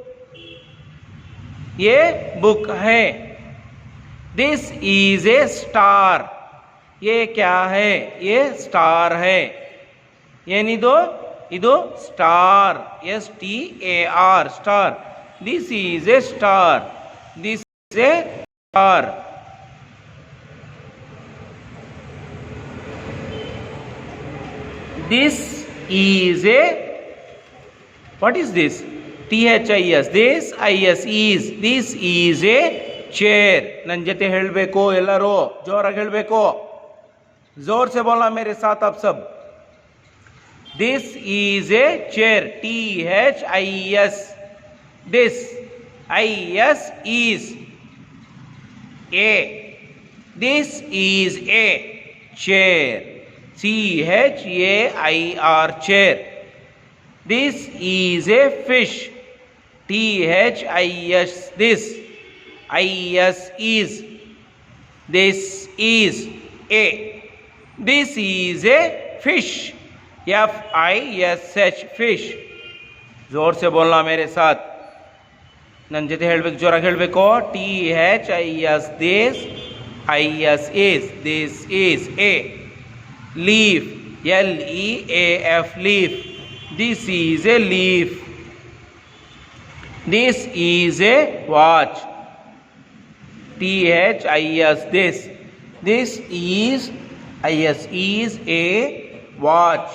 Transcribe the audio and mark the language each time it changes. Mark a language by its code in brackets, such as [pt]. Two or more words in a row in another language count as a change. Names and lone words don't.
[hi] ये बुक है [en] this is a star [hi] ये क्या है ये स्टार है [kn] ಏನಿದು ಇದು ಸ್ಟಾರ್ [en] S T A R star this is a star this is a star This is a, what is this? THIS. This IS is. This is a chair. [kn] ನನ್ನ ಜೊತೆ ಹೇಳಬೇಕು ಎಲ್ಲರೂ, ಜೋರಾಗಿ ಹೇಳಬೇಕು, [hi] जोर से बोलना मेरे साथ आप सब. [en] This is a chair. THIS. This IS is a. This is a chair. CHAIR chair. This is a fish. THIS. This IS is. This is a. This is a fish. FISH fish. [hi] जोर से बोलना मेरे साथ. [kn] ನನ್ನ ಜೊತೆ ಹೇಳಬೇಕು, ಜೋರಾಗಿ ಹೇಳಬೇಕು. [en] THIS. This IS is. This is a. Leaf. LEAF leaf. This is a leaf. This is a watch. THIS. This. This is IS is a watch.